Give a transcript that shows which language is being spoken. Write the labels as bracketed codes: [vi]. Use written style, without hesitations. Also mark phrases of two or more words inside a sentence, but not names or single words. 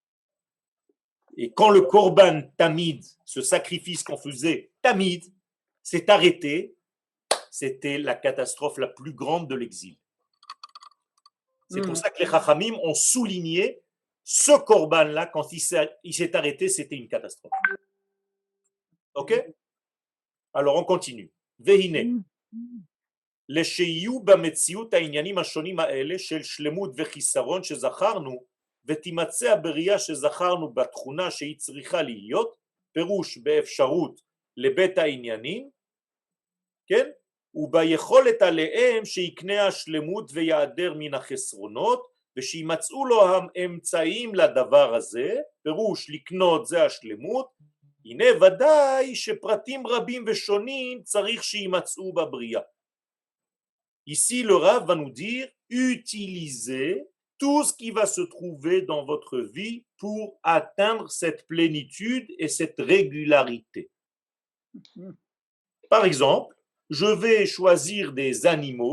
[fr] Et quand le [he] קרבן תמיד, [fr] ce sacrifice qu'on faisait Tamid, s'est arrêté, c'était la catastrophe la plus grande de l'exil. C'est pour ça que les Chachamim ont souligné ce Korban-là, quand il s'est arrêté, c'était une catastrophe. Ok? Alors on continue. Vehine. [he] לשיהיו במציאות העניינים השונים האלה של שלמות וחיסרון שזכרנו ותימצא הבריאה שזכרנו בתכונה שהיא צריכה להיות, פירוש באפשרות לבית העניינים, כן? וביכולת עליהם שיקנה השלמות ויעדר מן החסרונות ושימצאו לו האמצעים לדבר הזה, פירוש לקנות זה השלמות, הנה ודאי שפרטים רבים ושונים צריך שימצאו בבריאה. [fr] Ici, le Rav va nous dire, utilisez tout ce qui va se trouver dans votre vie pour atteindre cette plénitude et cette régularité. Par exemple, je vais choisir des animaux.